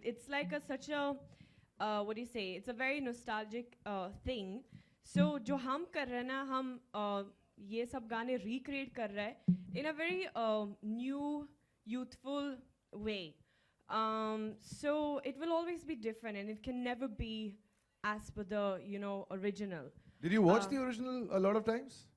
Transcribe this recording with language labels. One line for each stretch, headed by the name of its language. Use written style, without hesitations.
English: It's like such a what do you say? It's a very nostalgic thing.
Hindi: So जो हम कर रहे हैं ना, हम ये सब गाने recreate कर रहे हैं
English: in a very new, youthful way. So it will always be different and it can never be as per the, you know, original. Did you watch the original a lot of times?